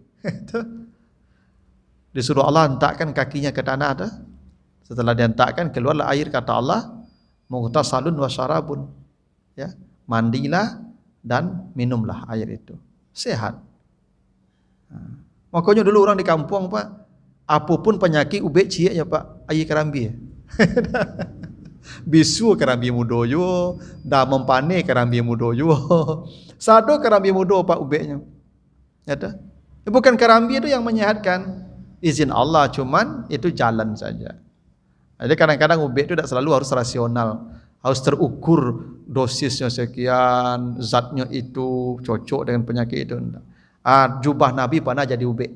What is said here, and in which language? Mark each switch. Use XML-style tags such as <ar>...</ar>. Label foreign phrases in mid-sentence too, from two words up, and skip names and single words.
<id>Disuruh Allah hentakkan kakinya ke tanah tu. Setelah dihentakkan keluarlah air, kata Allah,</id> <ar>مغتسل وشراب.</ar> <id>Ya, mandilah dan minumlah air itu. Sehat. Makanya dulu orang di kampung Pak, apapun penyakit</id> <min>ubek ciek</min> <id>ya Pak, air kerambi.</id> <min>Bisu kerambi mudo yo, damam pane kerambi mudo yo. Sado kerambi mudo Pak ubeknya.</min> <id>Ya dah. Bukan kerambi itu yang menyehatkan, izin Allah, cuman itu jalan saja. Jadi kadang-kadang ubek itu tidak selalu harus rasional, harus terukur dosisnya sekian, zatnya itu cocok dengan penyakit itu. Jubah Nabi pernah jadi ubek.</id>